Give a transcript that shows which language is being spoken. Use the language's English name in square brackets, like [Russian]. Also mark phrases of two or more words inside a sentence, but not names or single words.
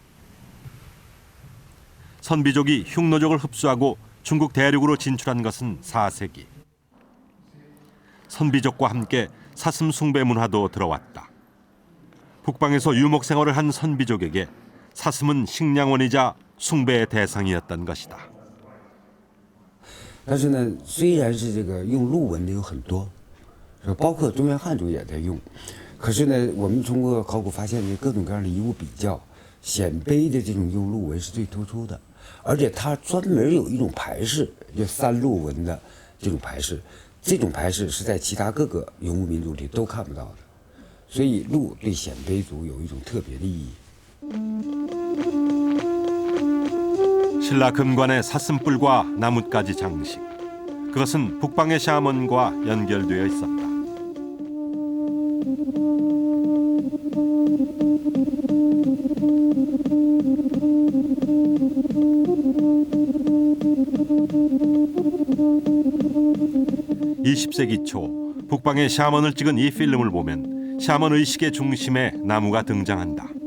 [Korean] 선비족이 흉노족을 흡수하고 중국 대륙으로 진출한 것은 4세기. 선비족과 함께 사슴 숭배 문화도 들어왔다. 북방에서 유목 생활을 한 선비족에게 사슴은 식량원이자 숭배의 대상이었던 것이다. [Chinese] 但是呢，虽然是这个用鹿纹的有很多，包括中原汉族也在用，可是呢，我们通过考古发现的各种各样的遗物比较，鲜卑的这种用鹿纹是最突出的，而且它专门有一种牌饰，叫三鹿纹的这种牌饰，这种牌饰是在其他各个游牧民族里都看不到的，所以鹿对鲜卑族有一种特别的意义。 [Korean] 신라 금관의 사슴뿔과 나뭇가지 장식, 그것은 북방의 샤먼과 연결되어 있었다. (20세기) 초 북방의 샤먼을 찍은 이 필름을 보면 샤먼 의식의 중심에 나무가 등장한다.